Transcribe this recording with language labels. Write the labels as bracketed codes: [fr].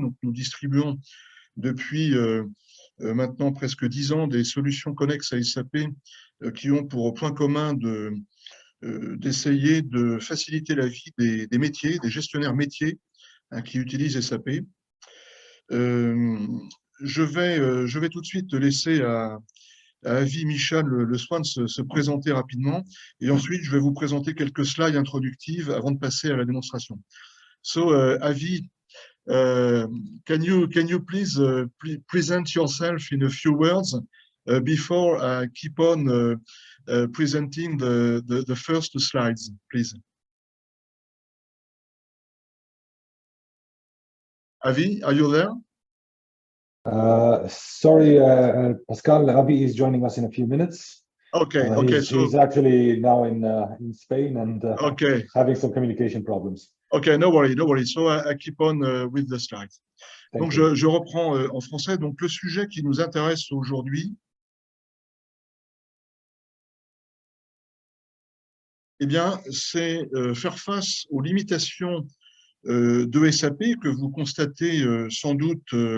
[fr] Donc, nous distribuons depuis maintenant presque 10 ans des solutions connexes à SAP qui ont pour point commun d'essayer de faciliter la vie des métiers, des gestionnaires métiers qui utilisent SAP. Je vais tout de suite laisser à Avi Mishan le soin de se présenter rapidement et ensuite je vais vous présenter quelques slides introductives avant de passer à la démonstration. [en] So, Avi, can you please present yourself in a few words before I keep on presenting the first slides, please? Avi, are you there? Sorry, Pascal, Rafi is joining us in a few minutes. Okay, he's actually now in Spain and having some communication problems. Okay, no worry. So I keep on with the slides. [fr] Donc, je reprends en français. Donc, le sujet qui nous intéresse aujourd'hui, eh bien, c'est faire face aux limitations de SAP que vous constatez sans doute